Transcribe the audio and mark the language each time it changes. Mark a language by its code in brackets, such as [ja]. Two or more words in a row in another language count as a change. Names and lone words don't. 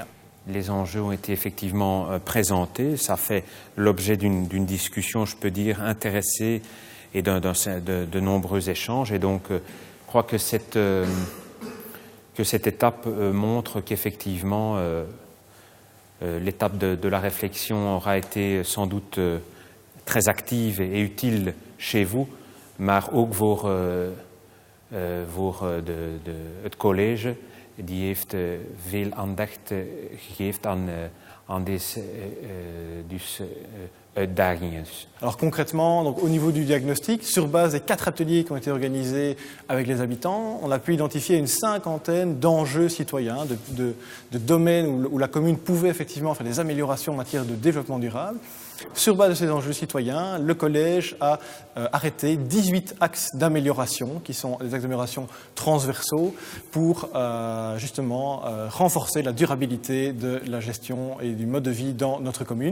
[fr] Les enjeux ont été effectivement présentés. Ça fait l'objet d'une discussion, je peux dire, intéressée et de nombreux échanges. Et donc, je crois que cette étape montre qu'effectivement, l'étape de la réflexion aura été sans doute très active et utile chez vous, [nl] maar ook voor het college. Die heeft veel aandacht gegeven aan deze uitdagingen. [fr] Alors concrètement, donc au niveau du diagnostic, sur base des 4 ateliers qui ont été organisés avec les habitants, on a pu identifier une 50aine d'enjeux citoyens, de domaines où la commune pouvait effectivement faire des améliorations en matière de développement durable. Sur base de ces enjeux citoyens, le collège a arrêté 18 axes d'amélioration, qui sont des axes d'amélioration transversaux, pour justement renforcer la durabilité de la gestion et du mode de vie dans notre commune.